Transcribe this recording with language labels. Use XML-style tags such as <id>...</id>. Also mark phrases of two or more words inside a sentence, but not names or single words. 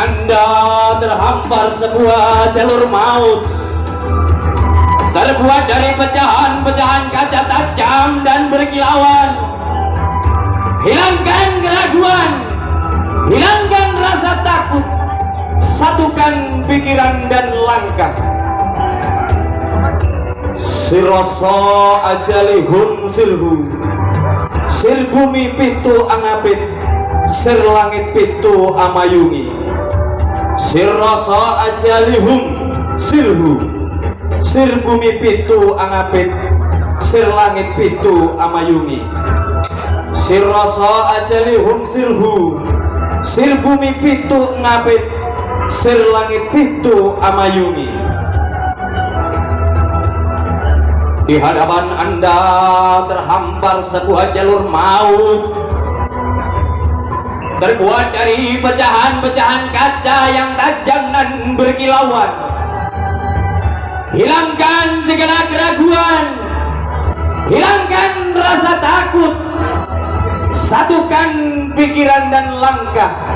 <id>Anda terhampar sebuah jalur maut, terbuat dari pecahan-pecahan kaca tajam dan berkilauan. Hilangkan keraguan, hilangkan rasa takut, satukan pikiran dan langkah.</id> <jv>Siroso ajalihun sirhu, sir bumi pitu angapit, sir langit pitu amayungi. Siroso ajalihum sirhu, sir bumi pitu angapit, sir langit pitu amayungi. Siroso ajalihum sirhu, sir bumi pitu angapit, sir langit pitu amayungi.</jv> <id>Di hadapan Anda terhampar sebuah jalur maut, terbuat dari pecahan-pecahan kaca yang tajam dan berkilauan. Hilangkan segala keraguan, hilangkan rasa takut, satukan pikiran dan langkah.</id>